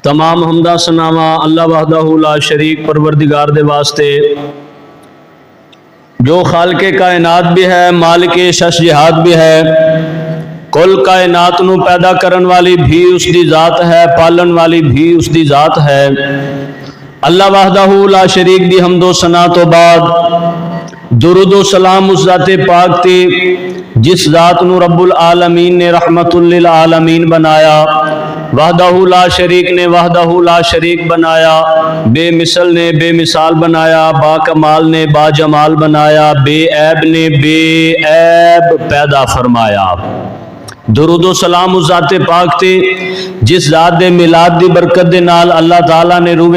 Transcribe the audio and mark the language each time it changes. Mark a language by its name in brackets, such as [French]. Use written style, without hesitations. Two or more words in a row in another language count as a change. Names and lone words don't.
[Punjabi] تمام حمد و ثنا اللہ [Arabic] وحده لا شريك [Punjabi] پروردگار دے واسطے جو خالقِ کائنات بھی ہے، مالک شش جہات بھی ہے. کل کائنات نوں پیدا کرن والی بھی اس کی ذات ہے، پالن والی بھی اس کی ذات ہے. اللہ [Arabic] وحده لا شريك [Punjabi] دی حمد و ثنا تو بعد درود و سلام اس ذاتِ پاک تے جس ذات نوں [Arabic] رب العالمين [Punjabi] نے [Arabic] رحمة للعالمين [Punjabi] بنایا, [Arabic] وحده لا شريك [Punjabi] نے [Arabic] وحده لا شريك [Punjabi] بنایا، بےمثل نے بےمثال بنایا، باکمال نے باجمال بنایا، بےعیب نے بےعیب پیدا فرمایا. درود و سلام اس ذاتِ پاک تے جس ذات دے میلاد دی برکت دے نال اللہ تعالیٰ نے روحے